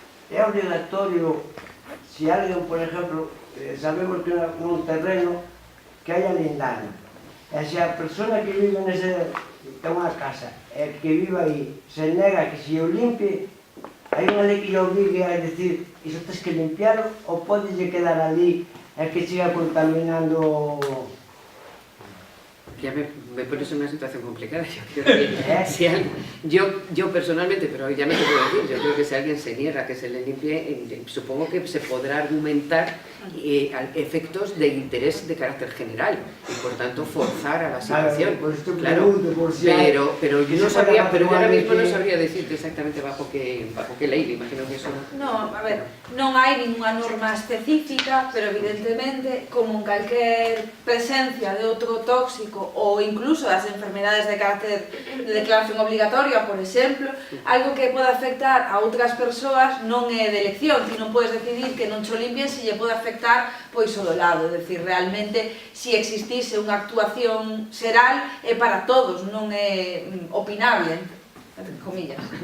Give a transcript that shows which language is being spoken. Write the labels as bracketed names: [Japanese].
[Galician] É obligatorio, se alguén, por exemplo, sabemos que nun terreno que haya lindano, e se a persona que vive nese, ten unha casa, e que vive aí, se nega que se o limpie, hai unha lei que lle obligue a decir iso tens que limpiarlo, ou podelle quedar ali e que siga contaminando... [Spanish] Ya me pones en una situación complicada. Yo creo que si yo personalmente, pero ya no te puedo decir, yo creo que si alguien se niega que se le limpie, supongo que se podrá argumentar efectos de interés de carácter general y por tanto forzar a la situación. Claro, pero yo no sabría, pero ahora mismo no sabría decirte exactamente bajo qué ley, me imagino que eso... [Galician] No, a ver, non hai ninguna norma específica, pero evidentemente, como en calquer presencia de outro tóxico ou incluso das enfermedades de carácter de declaración obligatoria, por exemplo, algo que pode afectar a outras persoas non é de elección, ti non podes decidir que non cho limpien se lle pode afectar pois o do lado, é dicir, realmente se existise unha actuación xeral é para todos, non é opinable, entre comillas.